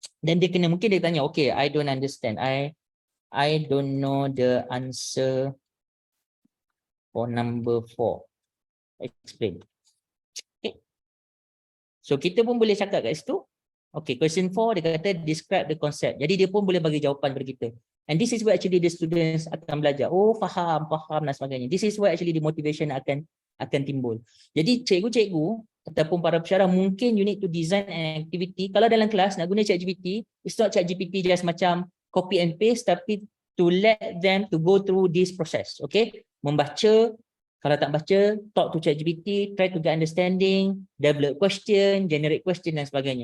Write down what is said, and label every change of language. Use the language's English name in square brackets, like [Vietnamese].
[Malay] Dan dia kena, mungkin dia tanya, [English] okay, I don't understand. I don't know the answer for number 4. Explain. Okay. [Malay] So kita pun boleh cakap kat situ. Okay, question 4 dia kata [English] describe the concept. [Malay] Jadi dia pun boleh bagi jawapan kepada kita. [English] And this is where actually the students [Malay] akan belajar. Oh, faham dan sebagainya. [English] This is where actually the motivation [Malay] akan timbul. Jadi cikgu-cikgu ataupun para pensyarah, mungkin [English] you need to design an activity. [Malay] Kalau dalam kelas nak guna [English] ChatGPT, it's not ChatGPT just macam copy and paste, tapi to let them to go through this process. Okay, membaca. [Malay] Kalau tak baca, [English] talk to ChatGPT, try to get understanding, develop question, generate question [Malay] dan sebagainya.